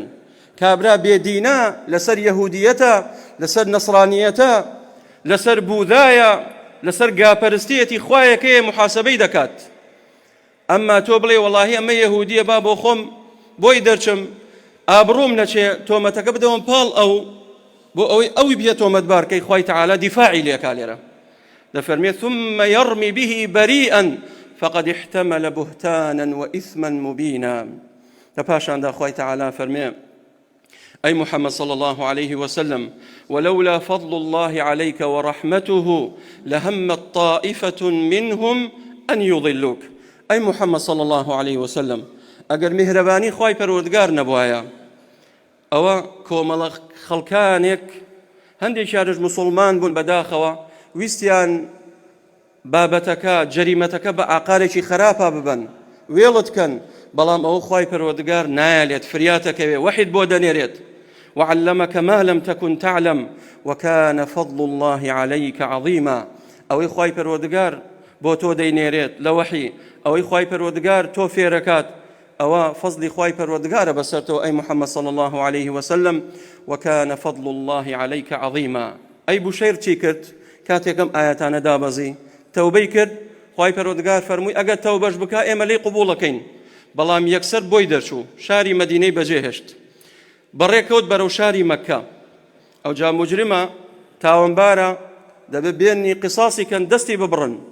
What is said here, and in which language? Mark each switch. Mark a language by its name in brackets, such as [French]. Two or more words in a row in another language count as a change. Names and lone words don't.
[Central Kurdish] کابرا بێدینە لەسەر یەهودیەتە، لەسەر نەسڕانیەتە، لەسەر بوودایە، لەسەر گاپەرستیەتی خوایەکەیە محاسبەی دەکات. ئەمما تۆ بڵێ وەڵاهی ئەمە یەهودیە با بۆ خۆم بۆی دەرچم ئابڕووم نەچێ، تۆمەتەکە بدەوم پاڵ ئەو بۆ ئەوی بێ تۆمەتبارکەی خوای تەعالا دیفاعی لێکا. لێرە دەفەرمێت [Arabic] ثم يرمي به بريئا فقد احتمل بهتانا وإثما مبينا. [Central Kurdish] لپاشاندا خوای تەعالا فەرمێ [Arabic] أي محمد صلى الله عليه وسلم ولولا فضل الله عليك ورحمته لهمت طائفة منهم أن يضلوك. أي محمد صلى الله عليه وسلم [Central Kurdish] ئەگەر میهرەبانی خوای پەروەردگار نەبوایە، ئەوە کۆمەڵە خەڵکانێک هەندێکیانش موسڵمان بوون بەداخەوە ویستیان بابەتەکە جەریمەتەکە بە ئاقارێکی خراپە ببەن، وێڵت کەن، بەڵام ئەوە خوای پەروەردگار نایەلێت، فریاتەکەوێ، وحید بۆ دەنێرێت. [Arabic] وعلمك ما لم تكن تعلم وكان فضل الله عليك عظيما. [Central Kurdish] ئەوەی خوای پەروەردگار بۆ تۆ دەینێرێت لە وحی، ئەوەی خوای پەروەردگار تۆ فێرەکات، ئەوە فەزلی خوای پەروەردگارە بەسەرتەوە ئەی محەممەد [Arabic] صلی الله عليه وسلم. وكان فضل الله عليك عظيما. [Central Kurdish] ئەی بوشەیر چی کرد کاتێکم ئاەتانە دابەزی؟ تەوبەی کرد. خوای پەروەردگار فەرمووی ئەگەر تەوبەش بکا ئێمە لێی قبوڵەکەین. بەڵام یەکسەر بۆی دەرچوو، شاری مەدینەی بەجێهێشت، بەڕێکەوت بەرەو شاری مەککە. ئەو جا موجرمە تاوانبارە دەبێت بێنی قیساسی کەن، دەستی ببڕن.